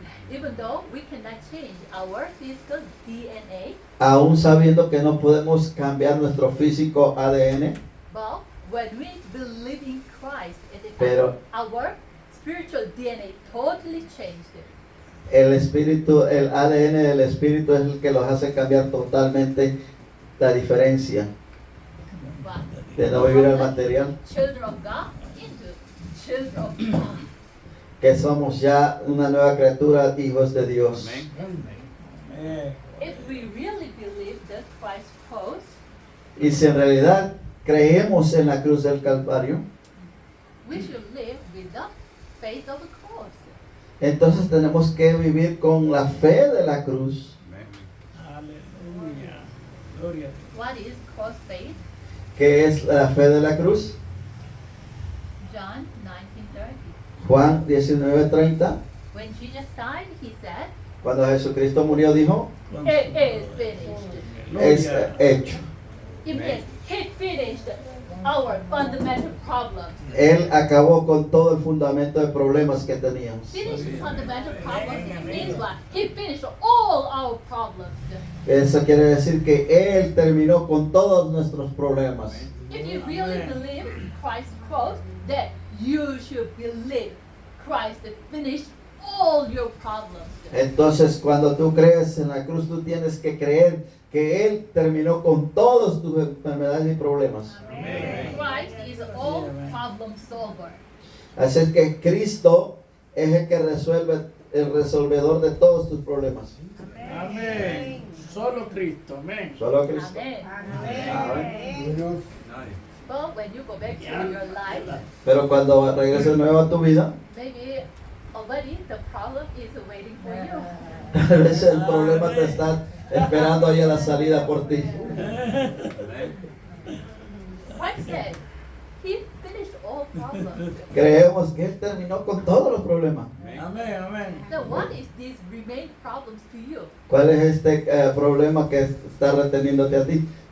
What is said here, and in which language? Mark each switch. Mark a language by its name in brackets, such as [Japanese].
[English] Even though we cannot change our physical DNA, [Spanish] Aún sabiendo que no podemos cambiar nuestro físico ADN, [English] but when we believe in Christ, it is [Spanish] Pero- [English] our spiritual DNA totally changed. [Spanish] el ADN del espíritu es el que los hace cambiar totalmente la diferencia [English] But [Spanish] de no vivir al material, [English] children of God into children of God. [Spanish] que somos ya una nueva criatura, hijos de Dios. Amén. Amén. [English] If we really believe that Christ rose, [Spanish] Y si en realidad creemos en la cruz del Calvario, [English] we should live with the faith of the cross. [Spanish] entonces tenemos que vivir con la fe de la cruz. Amén. Aleluya. Gloria a Dios. [English] What is cross faith? [Spanish] ¿Qué es la fe de la cruz? [English] John 19:30. [Spanish] Juan 19:30. [English] When Jesus died, he said, [Spanish] Cuando Jesucristo murió dijo, [English] "It is finished." [Spanish] es Gloria. hecho. [English] It means he finished our fundamental problems. [Spanish] Él acabó con todo el fundamento de problemas que teníamos. [English] Finish fundamental problems means what? He finished all our problems. [Spanish] Eso quiere decir que Él terminó con todos nuestros problemas. [English] If you really believe Christ rose, then you should believe Christ finished all your problems. [Spanish] Entonces, cuando tú crees en la cruz, tú tienes que creer que Él terminó con todos tus enfermedades y problemas. [English] Christ is all problem solver. [Spanish] Así es que Cristo es el que resuelve, el resolvedor de todos tus problemas. Amén. Solo Cristo. Amén. Solo Cristo. Amen. Amén. Nadie. [English] But when you go back to your life, [Spanish] Pero cuando regreses nuevo a tu vida, [English] maybe already the problem is waiting for you. [Spanish] a veces el problema te está esperando ahí a la salida por ti. Amén. [English] Christ said, He finished all problems. [Spanish] Creemos que Él terminó con todos los problemas. Amén. Amén. [English] Now, what is these remaining problems to you? [Spanish] ¿Cuál es este problema que está reteniéndote a ti?